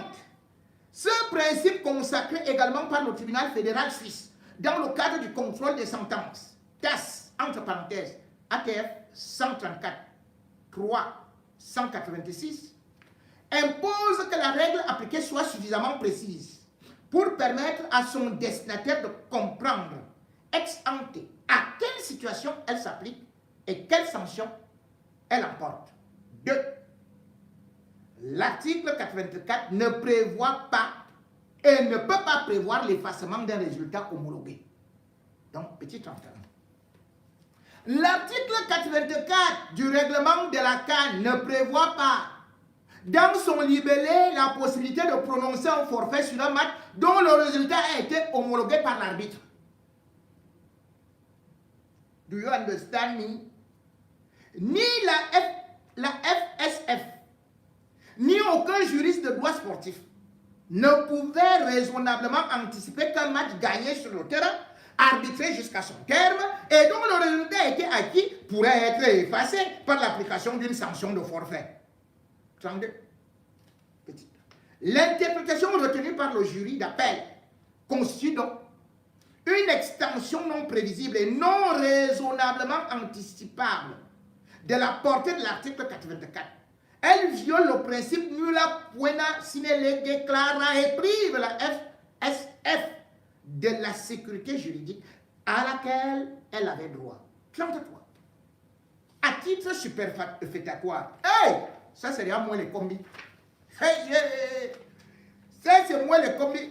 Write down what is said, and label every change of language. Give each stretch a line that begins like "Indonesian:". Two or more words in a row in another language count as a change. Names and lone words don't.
French: Ce principe consacré également par le tribunal fédéral suisse dans le cadre du contrôle des sentences. TAS, entre parenthèses, ATF 134, 3, 186, impose que la règle appliquée soit suffisamment précise pour permettre à son destinataire de comprendre
Latin: ex ante
French: à quelle situation elle s'applique et quelle sanction elle emporte. 2. L'article 84 ne prévoit pas et ne peut pas prévoir l'effacement d'un résultat homologué. Donc, petit 31. L'article 84 du règlement de la CAN ne prévoit pas dans son libellé la possibilité de prononcer un forfait sur un match dont le résultat a été homologué par l'arbitre.
English: Do you understand me?
French: ni la FSF, ni aucun juriste de droit sportif ne pouvait raisonnablement anticiper qu'un match gagné sur le terrain, arbitré jusqu'à son terme, et dont le résultat a été acquis, pourrait être effacé par l'application d'une sanction de forfait. 32. L'interprétation retenue par le jury d'appel constitue donc une extension non prévisible et non raisonnablement anticipable de la portée de l'article 84. Elle viole le principe
Latin: nulla poena sine lege clara
French: et prive la FSF de la sécurité juridique à laquelle elle avait droit. 33. À titre superfétatoire. Hey! Ça, c'est moi les combis. Hey, yeah. Ça, c'est moi les combis.